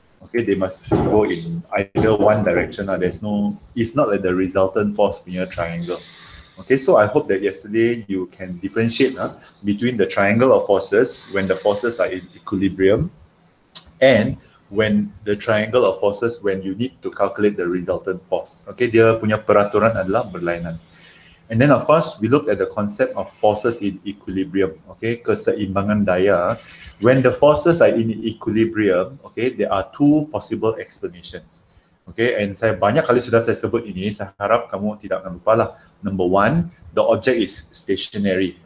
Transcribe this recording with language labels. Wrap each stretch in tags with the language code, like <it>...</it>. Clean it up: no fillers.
<en>Okay, they must go in either one direction. It's not like the resultant force punya triangle. Okay, so I hope that yesterday you can differentiate between the triangle of forces when the forces are in equilibrium, and when the triangle of forces when you need to calculate the resultant force.</en> <ms>Okay, dia punya peraturan adalah berlainan.</ms> <en>And then of course we looked at the concept of forces in equilibrium. Okay, keseimbangan daya. When the forces are in equilibrium, okay, there are two possible explanations.</en> <ms>Okay, and saya banyak kali sudah saya sebut ini, saya harap kamu tidak akan lupa lah.</ms> <en>Number one, the object is stationary.</en>